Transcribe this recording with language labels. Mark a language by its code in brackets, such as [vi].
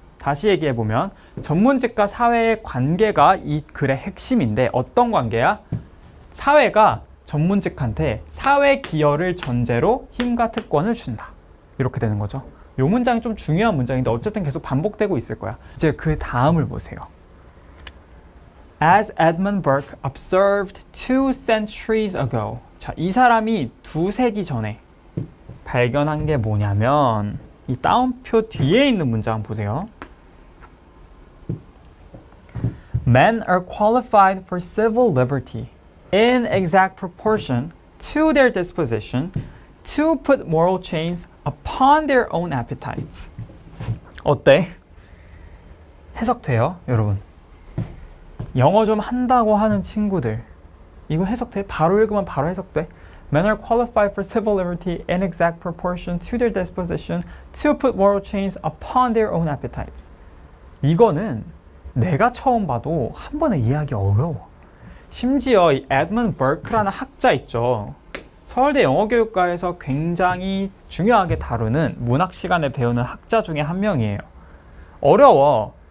[ko] 다시 얘기해보면 전문직과 사회의 관계가 이 글의 핵심인데 어떤 관계야? 사회가 전문직한테 사회 기여를 전제로 힘과 특권을 준다. 이렇게 되는 거죠. 이 문장이 좀 중요한 문장인데 어쨌든 계속 반복되고 있을 거야. 이제 그 다음을 보세요. [en] As Edmund Burke observed 2 centuries ago. [ko] 자, 이 사람이 2세기 전에 발견한 게 뭐냐면 이 따옴표 뒤에 있는 문장 보세요. [en] Men are qualified for civil liberty in exact proportion to their disposition to put moral chains upon their own appetites. [ko] 어때? 해석돼요, 여러분? 영어 좀 한다고 하는 친구들 이거 해석돼? 바로 읽으면 바로 해석돼? [en] Men are qualified for civil liberty in exact proportion to their disposition to put moral chains upon their own appetites. [ko] 이거는 내가 처음 봐도 한 번에 이해하기 어려워. 심지어 이 에드먼드 버크라는 학자 있죠. 서울대 영어교육과에서 굉장히 중요하게 다루는 문학 시간에 배우는 학자 중에 한 명이에요. 어려워.